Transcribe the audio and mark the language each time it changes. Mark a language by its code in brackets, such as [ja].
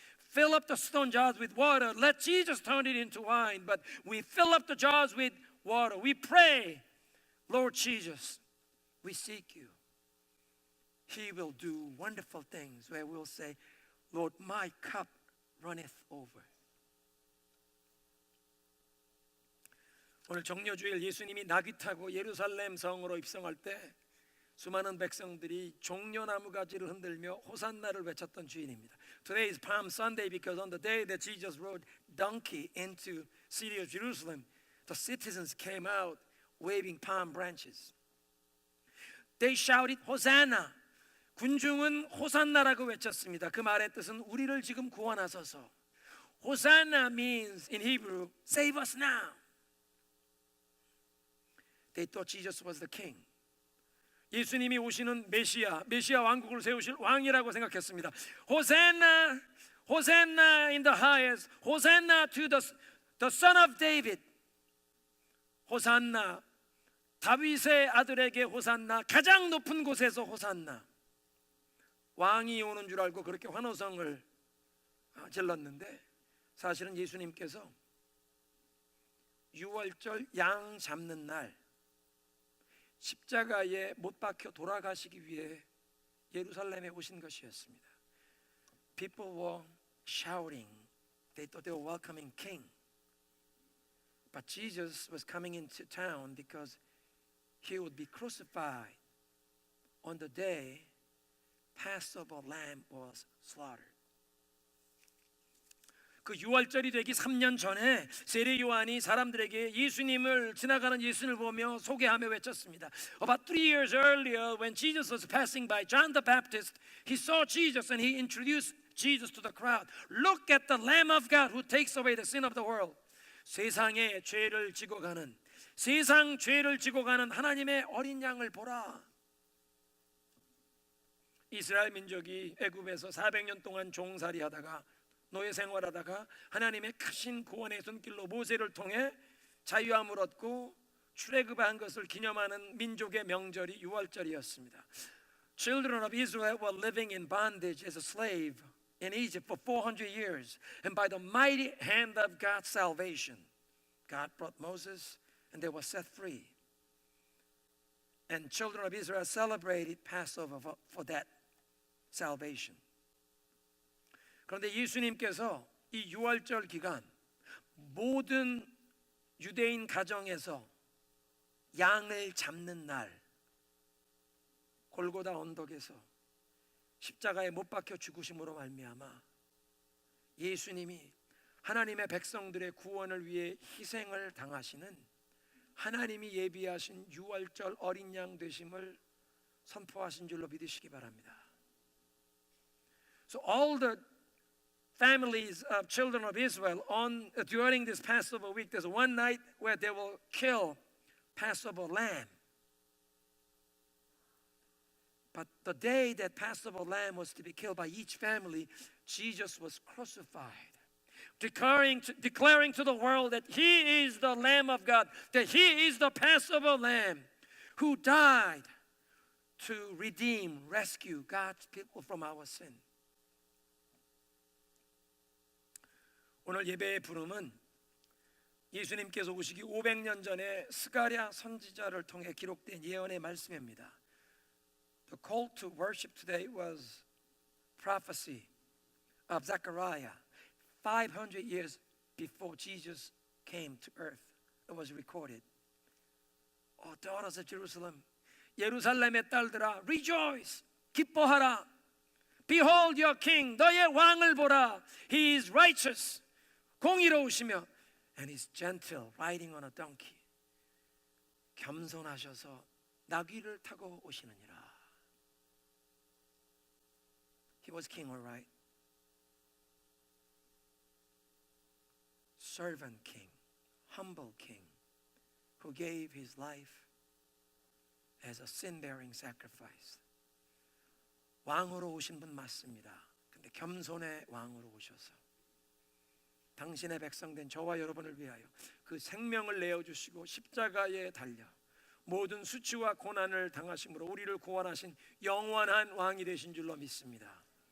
[en] Fill up the stone jars with water. Let Jesus turn it into wine. But we fill up the jars with water. We pray, Lord Jesus, we seek you. He will do wonderful things where we'll say, Lord, my cup runneth over. [ko] 오늘 정료주일 예수님이 나귀 타고 예루살렘 성으로 입성할 때 수많은 백성들이 종려나무 가지를 흔들며 호산나를 외쳤던 주일입니다. [en] Today is Palm Sunday because on the day that Jesus rode donkey into city of Jerusalem, the citizens came out waving palm branches. They shouted, Hosanna. [ko] 군중은 호산나라고 외쳤습니다. 그 말의 뜻은 우리를 지금 구원하소서. [en] Hosanna means in Hebrew, save us now. They thought Jesus was the king. [ko] 예수님이 오시는 메시아 왕국을 세우실 왕이라고 생각했습니다. [en] Hosanna, Hosanna in the highest. Hosanna to the son of David. [ko] 호산나, 다윗의 아들에게 호산나, 가장 높은 곳에서 호산나. 왕이 오는 줄 알고 그렇게 환호성을 질렀는데 사실은 예수님께서 유월절 양 잡는 날 십자가에 못 박혀 돌아가시기 위해 예루살렘에 오신 것이었습니다. [en] People were shouting. They thought they were welcoming king. But Jesus was coming into town because he would be crucified on the day Passover lamb was slaughtered. [ko] 그 6월절이 되기 3년 전에 세례 요한이 사람들에게 예수님을 지나가는 예수님을 보며 소개하며 외쳤습니다. [en] About 3 years earlier, when Jesus was passing by John the Baptist, he saw Jesus and he introduced Jesus to the crowd. Look at the Lamb of God who takes away the sin of the world. [ko] 세상의 죄를 지고 가는 세상 죄를 지고 가는 하나님의 어린 양을 보라. 이스라엘 민족이 애굽에서 400년 동안 종살이하다가 노예 생활하다가 하나님의 크신 구원의 손길로 모세를 통해 자유함을 얻고 출애굽한 것을 기념하는 민족의 명절이 유월절이었습니다. [en] Children of Israel were living in bondage as a slave in Egypt for 400 years, and by the mighty hand of God's salvation, God brought Moses, and they were set free. And children of Israel celebrated Passover for that salvation. [ko] 그런데 예수님께서 이 유월절 기간 모든 유대인 가정에서 양을 잡는 날 골고다 언덕에서 십자가에 못 박혀 죽으심으로 말미암아 예수님이 하나님의 백성들의 구원을 위해 희생을 당하시는 하나님이 예비하신 유월절 어린 양 되심을 선포하신 줄로 믿으시기 바랍니다. [en] So all the families of children of Israel during this Passover week, there's one night where they will kill Passover lamb. But the day that Passover lamb was to be killed by each family, Jesus was crucified, declaring to the world that He is the Lamb of God, that He is the Passover lamb who died to redeem, rescue God's people from our sin. [ko] 오늘 예배의 부름은 예수님께서 오시기 500년 전에 스가랴 선지자를 통해 기록된 예언의 말씀입니다. [en] The call to worship today was prophecy of Zechariah 500 years before Jesus came to earth. It was recorded. Oh, daughters of Jerusalem, [ko] 예루살렘의 딸들아, [en] rejoice, [ko] 기뻐하라. [en] Behold your king, [ko] 너의 왕을 보라. [en] He is righteous, [ko] 공의로우시며, [en] and is gentle, riding on a donkey. [ko] 겸손하셔서 나귀를 타고 오시느니라. [en] He was king, all right. Servant king, humble king, who gave his life as a sin-bearing sacrifice. [ko] 왕으로 오신 분 맞습니다. 근데 겸손의 왕으로 오셔서 당신의 백성된 저와 여러분을 위하여 그 생명을 내어주시고 십자가에 달려 모든 수치와 고난을 당하심으로 우리를 구원하신 영원한 왕이 되신 줄로 믿습니다.